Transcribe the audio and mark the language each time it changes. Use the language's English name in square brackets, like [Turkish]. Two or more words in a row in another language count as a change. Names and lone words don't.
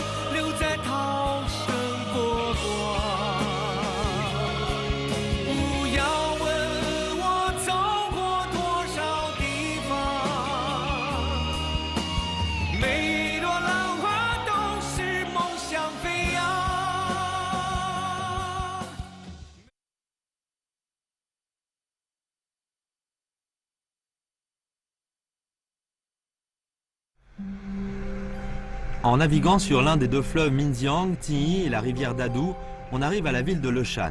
[Chinese] 留在涛声波光。不要问我走过多少地方，每一朵浪花都是梦想飞扬。 [French] En naviguant sur l'un des deux fleuves Minjiang, Tiyi et la rivière Dadu, on arrive à la ville de Leshan.